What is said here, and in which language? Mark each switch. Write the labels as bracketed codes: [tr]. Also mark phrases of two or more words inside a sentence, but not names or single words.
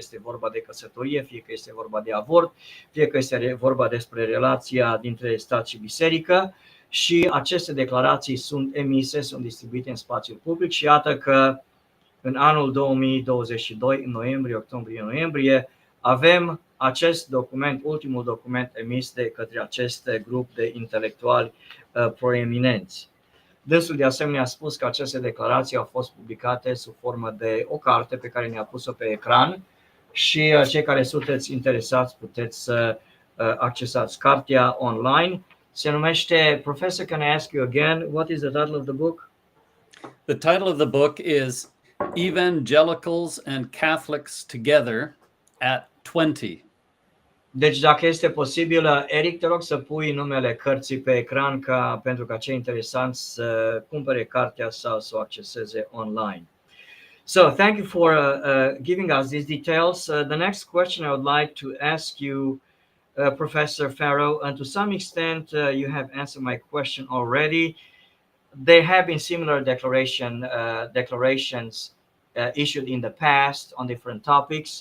[ro] este vorba de căsătorie, fie că este vorba de avort, fie că este vorba despre relația dintre stat și biserică, și aceste declarații sunt emise, sunt distribuite în spațiul public și iată că în anul 2022, în noiembrie, avem acest document, ultimul document emis de către acest grup de intelectuali proeminenți. Dânsul de asemenea a spus că aceste declarații au fost publicate sub formă de o carte pe care ne-a pus-o pe ecran și cei care sunteți interesați puteți să accesați cartea online. Se numește, [en] Professor, can I ask you again, what is the title of the book? The title of the book is Evangelicals and Catholics Together at 20. [ro] Deci dacă este posibil, Eric, te rog să pui numele cărții pe ecran pentru ca cei interesanți să cumpere cartea sau să o acceseze online. [en] So, thank you for giving us these details. The next question I would like to ask you, Professor Farrow, and to some extent you have answered my question already. There have been similar declarations issued in the past on different topics.